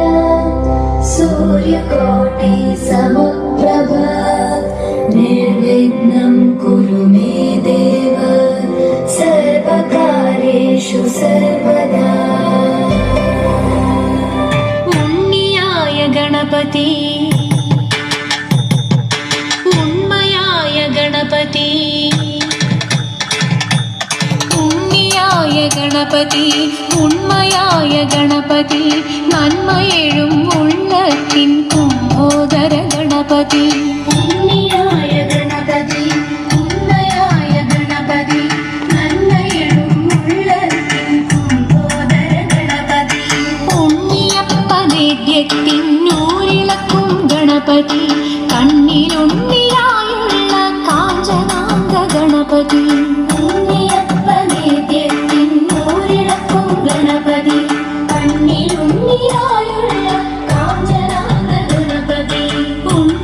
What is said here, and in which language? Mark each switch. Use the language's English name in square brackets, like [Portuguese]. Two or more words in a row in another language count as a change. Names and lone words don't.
[Sanskrit] सूर्यकोटि समप्रभ निर्विघ्नं कुरु मे देव सर्वकार्येषु सर्वदा [Malayalam] ഉണ്ണിയായ ഗണപതി ഉണ്മയായ ഗണപതി ഗണപതി ഉണ്മയായ ഗണപതി നന്മയെഴും ഉള്ളത്തിൻ കുംഭോദര ഗണപതി ഉണ്ണിയായ ഗണപതി ഉണ്മയായ ഗണപതി നന്മയെഴും ഉള്ളത്തിൻ കുംഭോദര ഗണപതി ഉണ്ണിയപ്പനേദ്യത്തിൻ നൂറിളക്കും ഗണപതി കണ്ണിലുണ്ണിയായുള്ള കാഞ്ചനാന്ത ഗണപതി ഗണപതി കണ്ണിലുണ്ണിയായുള്ള കാഞ്ചനാന്ത ഗണപതി